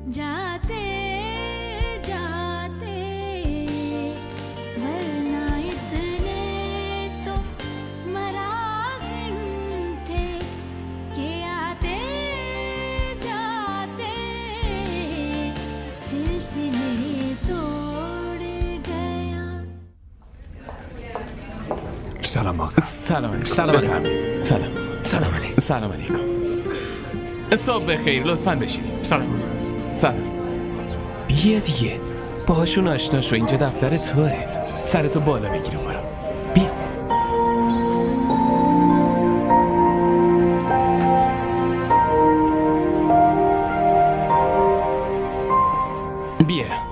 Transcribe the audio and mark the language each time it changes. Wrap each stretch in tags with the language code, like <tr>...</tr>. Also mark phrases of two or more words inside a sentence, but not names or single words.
<ur>آتے جاتے ورنہ اتنے تو مراسم تھے کہ آتے جاتے سلسلے توڑ گیا.</ur> <fa>سلام آقا. سلام علیکم. سلام بفرمایید. سلام. سلام علیکم. سلام علیکم. صبح بخیر، لطفاً بشینید. سلام. سلام. بیا دیگه، باهاشون آشنا شو، اینجا دفتر توه. سرتو بالا بگیر و برو. بیا. بیا.</fa>